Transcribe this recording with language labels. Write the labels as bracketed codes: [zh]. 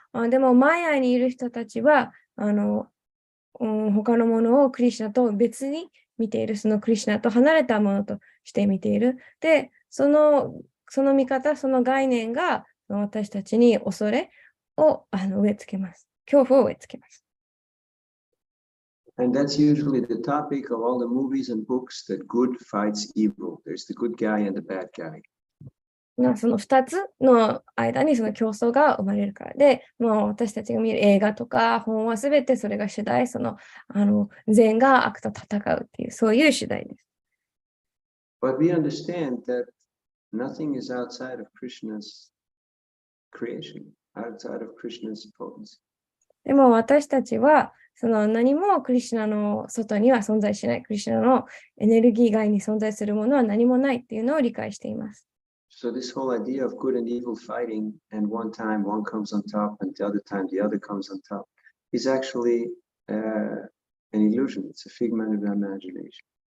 [ja] でも、マヤにいる人たちは、他のものをクリシュナと別に見ている、そのクリシュナと離れたものとして見ている。で、その見方、その概念が私たちに恐れを植え付けます。恐怖を植え付けます。 [en] And that's usually the topic of all the movies and books that good fights evil. There's the good guy and the bad guy. [ja] その2つの間にその競争が生まれるからで、もう私たちが見る映画とか本はすべてそれが主題、善が悪と戦うっていう、そういう主題です。 [en] But we understand that nothing is outside of Krishna's creation, outside of Krishna's potency. [ja] でも私たちはその何もクリシュナの外には存在しない、クリシュナのエネルギー以外に存在するものは何もないっていうのを理解しています。 [en] So this whole idea of good and evil fighting, and one time one comes on top, and the other time the other comes on top, is actually an illusion. It's a figment of imagination.